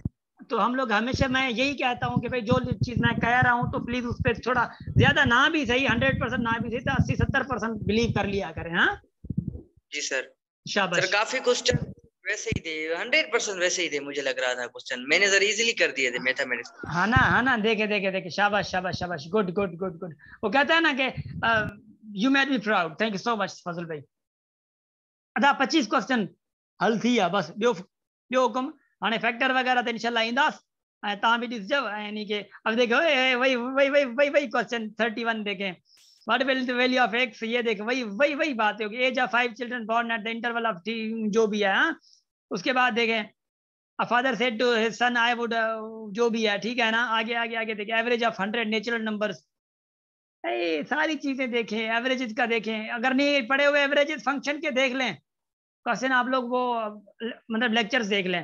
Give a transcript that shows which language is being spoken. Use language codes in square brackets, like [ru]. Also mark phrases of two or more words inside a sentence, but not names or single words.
[ur] تو ہم لوگ ہمیشہ، میں یہی کہتا ہوں کہ بھائی جو چیز میں کہہ رہا ہوں تو پلیز اس پر تھوڑا زیادہ نہ بھی سہی 100% نہ بھی سہی تو 80-70% بلیو کر لیا کریں. हाँ جی سر. शाबाश। سر کافی کوئسچن ویسے ہی تھے، 100% ویسے ہی تھے مجھے لگ رہا تھا کوئسچن، میں نے سر ایزیلی کر دیے تھے میتھمیٹکس. ہاں نا دیکھے دیکھے دیکھے، شاباش شاباش شاباش शाबाश, [en] good good good good. [ur] وہ کہتا ہے نا کہ [en] you made me proud, thank you so much फजल भाई। [sd] अदा 25 क्वेश्चन हल थी है बस, ॿियो हुकुम हाणे फैक्टर वगैरह तो इंशाल्लाह ईंदास ऐं तव्हां बि ॾिसजो, [ur] یعنی کہ اب دیکھو وہی کوئسچن 31 دیکھیں, [en] what will the value of x, [ur] یہ دیکھیں وہی بات ہوگی, [en] age of 5 children born at the interval of [ur] جو بھی ہے. ہاں اس کے بعد دیکھیں [en] a father said to his son I would, [ur] جو بھی ہے ٹھیک ہے نا. آگے آگے آگے دیکھیں [en] average of 100 natural numbers, [ur] ساری چیزیں دیکھیں، ایوریجز کا دیکھیں، اگر نہیں پڑھے ہوئے [en] averages function [ur] کے دیکھ لیں کوئسچن، آپ لوگ وہ مطلب لیکچرز دیکھ لیں.